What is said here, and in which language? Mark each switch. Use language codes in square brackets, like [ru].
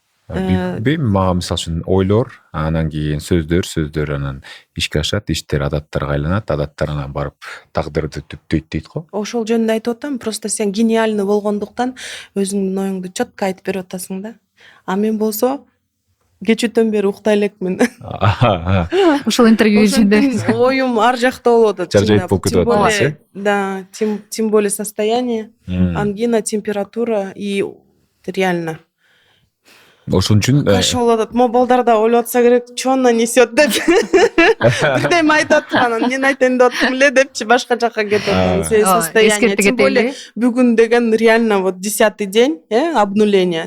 [ky] Мага мисалы үчүн ойлор, анан кийин сөздөр анан ишке ашат, иштер адаттарга айланат, адаттар анан барып тагдырды түптөйт дейт го. Ошол жөнүндө айтып атам, просто сен гениальный болгондуктан өзүңдүн оюңду четко айтып берип атасың да. А мен болсо кечүүдөн бери уктай элекмин. Ушул интервью ичинде Оюм ар жакта болуп атат. Жаржайып болуп кетип атат. [ru] Да, тем более состояние, ангина, температура и реально. [ky] Ошон үчүн Кашыл болуп атат. Могу балдар да ойлоп атса керек, [ru] чё она несет [ky] деп. Бирдеме айтып атып анан мен айтайын деп аттым эле депчи башка жакка кетип атам. [ru] Состояние. Тем более бүгүн деген реально вот 10-й день, обнуления.